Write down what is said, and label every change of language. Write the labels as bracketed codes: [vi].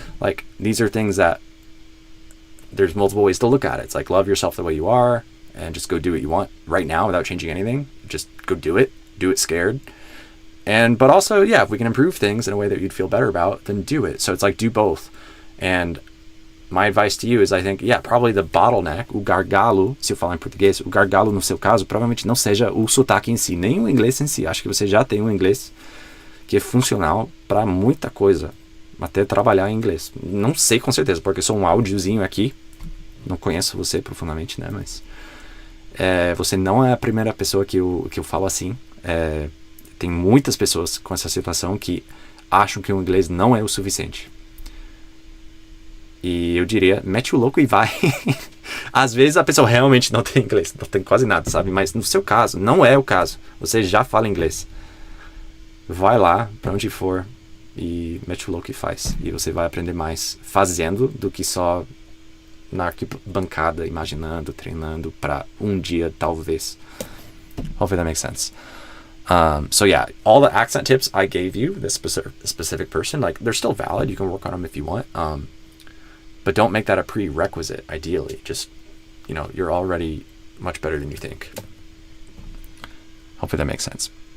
[en] Like, these are things that there's multiple ways to look at it. It's like, love yourself the way you are and just go do what you want right now without changing anything. Just go do it scared. But also, yeah, if we can improve things in a way that you'd feel better about, then do it. So it's like, do both. And my advice to you is, I think, probably the bottleneck, [pt] o gargalo, se eu falar em português, o gargalo no seu caso, provavelmente não seja o sotaque em si, nem o inglês em si. Acho que você já tem um inglês que é funcional para muita coisa, até trabalhar em inglês. Não sei com certeza, porque sou um áudiozinho aqui, não conheço você profundamente, né, mas você não é a primeira pessoa que eu falo assim. Tem muitas pessoas com essa situação que acham que o inglês não é o suficiente. E eu diria, mete o louco e vai. Às vezes a pessoa realmente não tem inglês, não tem quase nada, sabe? Mas no seu caso, não é o caso. Você já fala inglês. Vai lá, pra onde for, e mete o louco e faz. E você vai aprender mais fazendo do que só na arquibancada, imaginando, treinando para um dia, talvez. [en] Hopefully that makes sense. So yeah, all the accent tips I gave you, this specific person, like, they're still valid. You can work on them if you want. But don't make that a prerequisite, ideally. Just, you're already much better than you think. Hopefully that makes sense.